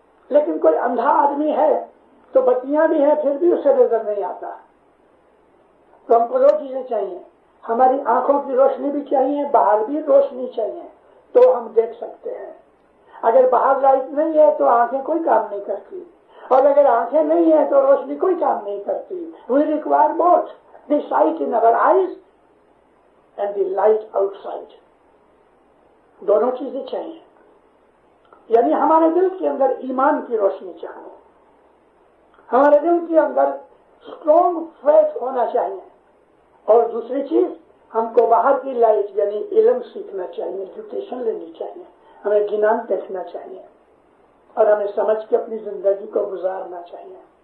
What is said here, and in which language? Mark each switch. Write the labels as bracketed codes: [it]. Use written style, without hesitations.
[ur] لیکن کوئی اندھا آدمی ہے تو بتیاں بھی ہیں پھر بھی اسے نظر نہیں آتا. تو ہم کو دو چیزیں چاہیے, ہماری آنکھوں کی روشنی بھی چاہیے, باہر بھی روشنی چاہیے, تو ہم دیکھ سکتے ہیں. اگر باہر لائٹ نہیں ہے تو آنکھیں کوئی کام نہیں کرتی, اور اگر آنکھیں نہیں ہیں تو روشنی کوئی کام نہیں کرتی. [en] We require both the sight in our eyes and the light outside. [ur] دونوں چیزیں چاہیے. یعنی ہمارے دل کے اندر ایمان کی روشنی چاہیے, ہمارے دل کے اندر اسٹرانگ فیتھ ہونا چاہیے, اور دوسری چیز ہم کو باہر کی لائٹ یعنی علم سیکھنا چاہیے, ایجوکیشن لینی چاہیے, ہمیں گنان دیکھنا چاہیے, اور ہمیں سمجھ کے اپنی زندگی کو گزارنا چاہیے.